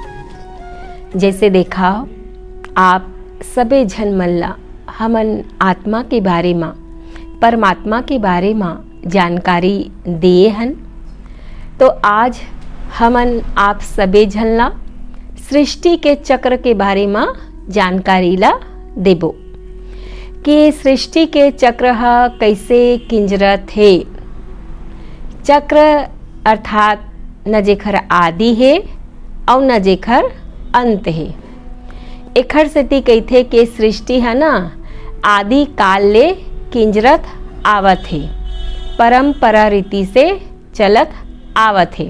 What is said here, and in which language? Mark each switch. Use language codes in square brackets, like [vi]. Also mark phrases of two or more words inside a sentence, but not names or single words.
[hne] जैसे देखा आप सबे झन मल्ला हमन आत्मा के बारे में, परमात्मा के बारे में जानकारी दिए हन। तो आज हमन आप सबे झन ला सृष्टि के चक्र के बारे में जानकारी ला देबो कि सृष्टि के चक्र कैसे किंजरत है। चक्र अर्थात न जेखर आदि है और न जेखर अंत है। एखर सेती कहथे कि सृष्टि है ना आदि काल ले किंजरत आवत है, परंपरा रीति से चलत आवत है।